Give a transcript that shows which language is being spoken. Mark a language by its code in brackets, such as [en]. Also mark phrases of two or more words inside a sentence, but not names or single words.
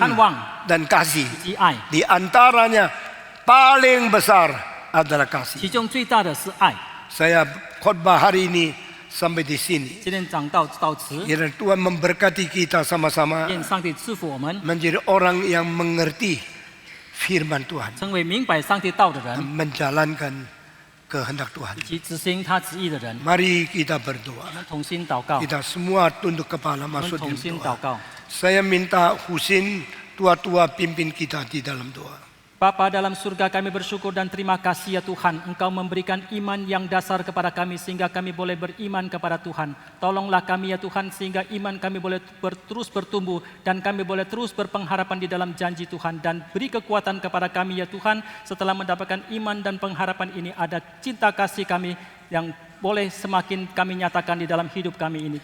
[zh] 盼望 [id] dan kasih. [zh] 以及爱。 [id] Di antaranya paling besar adalah kasih. [zh] 其中最大的是爱。 [id] Saya khotbah hari ini sampai di sini. [zh] 今天讲到此， [id] Kiranya Tuhan memberkati kita sama-sama [zh] 愿上帝赐福我们， [id] menjadi orang yang mengerti firman Tuhan, [zh] 成为明白上帝道的人， [id] menjalankan kehendak Tuhan. [zh] 以及执行他旨意的人。 [id] Mari kita berdoa. [zh] 我们同心祷告， [id] Kita semua tunduk kepala [zh] 我们 [id] masuk [zh] 同 [id] dalam [zh] 心 [id] doa. [zh] 祷告。 [id] Saya minta Husin tua-tua pimpin kita di dalam doa. Bapa dalam surga, kami bersyukur dan terima kasih ya Tuhan, Engkau memberikan iman yang dasar kepada kami sehingga kami boleh beriman kepada Tuhan. Tolonglah kami ya Tuhan sehingga iman kami boleh terus bertumbuh dan kami boleh terus berpengharapan di dalam janji Tuhan, dan beri kekuatan kepada kami ya Tuhan, setelah mendapatkan iman dan pengharapan ini ada cinta kasih kami yang boleh semakin kami nyatakan di dalam hidup kami ini.